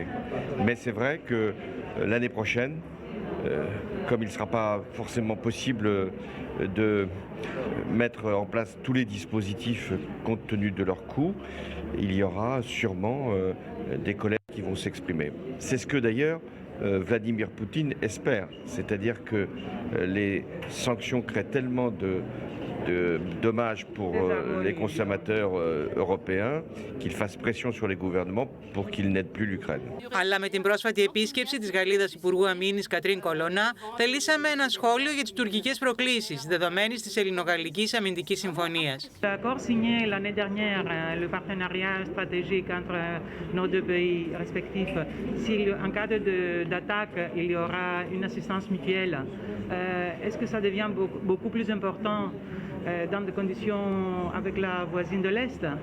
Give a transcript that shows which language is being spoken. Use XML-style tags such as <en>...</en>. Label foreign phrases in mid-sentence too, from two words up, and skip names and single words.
<fr>Mais c'est vrai que l'année prochaine, comme il ne sera pas forcément possible de mettre en place tous les dispositifs compte tenu de leur coût, il y aura sûrement des collègues qui vont s'exprimer. C'est ce que d'ailleurs Vladimir Poutine espère, c'est-à-dire que les sanctions créent tellement de dommages pour les consommateurs européens qu'ils fassent pression sur les gouvernements pour qu'ils n'aident plus l'Ukraine.</fr> <el>Αλλά με την πρόσφατη επίσκεψη της Γαλλίδας Υπουργού Αμήνης Κατρίν Κολονά, θελήσαμε ένα σχόλιο για τις τουρκικές προκλήσεις δεδομένης της Ελληνογαλλικής Αμυντικής Συμφωνίας.</el> <fr>L'accord signé l'année dernière, le partenariat stratégique entre nos deux pays respectifs, si en cas d'attaque, il y aura une assistance mutuelle, est-ce que ça devient beaucoup plus important dans des conditions avec la voisine de l'Est?</fr>